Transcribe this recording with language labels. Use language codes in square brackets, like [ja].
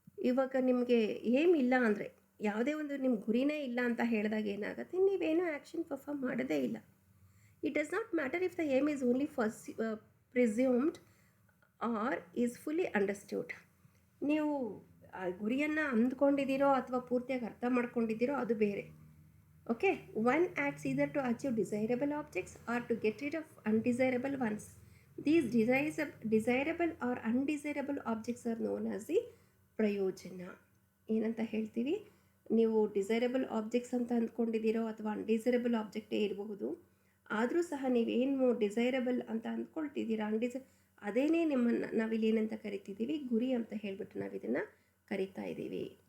[kn] ಇವಾಗ ನಿಮಗೆ ಏಮ್ ಇಲ್ಲ ಅಂದರೆ, ಯಾವುದೇ ಒಂದು ನಿಮ್ಮ ಗುರಿನೇ ಇಲ್ಲ ಅಂತ ಹೇಳಿದಾಗ ಏನಾಗುತ್ತೆ, ನೀವೇನೋ ಆ್ಯಕ್ಷನ್ ಪರ್ಫಾರ್ಮ್ ಮಾಡೋದೇ ಇಲ್ಲ. [en] It does not matter if the aim is only presumed or is fully understood. [kn] ನೀವು ಆ ಗುರಿಯನ್ನು ಅಂದ್ಕೊಂಡಿದ್ದೀರೋ ಅಥವಾ ಪೂರ್ತಿಯಾಗಿ ಅರ್ಥ ಮಾಡ್ಕೊಂಡಿದ್ದೀರೋ ಅದು ಬೇರೆ. [en] Okay, one acts either to achieve desirable objects or to get rid of undesirable ones. These desirable or undesirable objects are known as the prayojana. [kn] ಏನಂತ ಹೇಳ್ತೀವಿ, ನೀವು ಡಿಸೈರಬಲ್ ಆಬ್ಜೆಕ್ಟ್ಸ್ ಅಂತ ಅಂದ್ಕೊಂಡಿದ್ದೀರೋ ಅಥವಾ ಅನ್ಡಿಸೈರಬಲ್ ಆಬ್ಜೆಕ್ಟೇ ಇರಬಹುದು. ಆದರೂ ಸಹ ನೀವೇನು ಡಿಸೈರಬಲ್ ಅಂತ ಅಂದ್ಕೊಳ್ತಿದ್ದೀರಾ, ಅದೇನೇ ನಿಮ್ಮನ್ನು ನಾವಿಲ್ಲಿ ಏನಂತ ಕರಿತಿದ್ದೀವಿ, ಗುರಿ ಅಂತ ಹೇಳಿಬಿಟ್ಟು ನಾವು ಇದನ್ನು ಕರಿತಾ ಇದ್ದೀವಿ.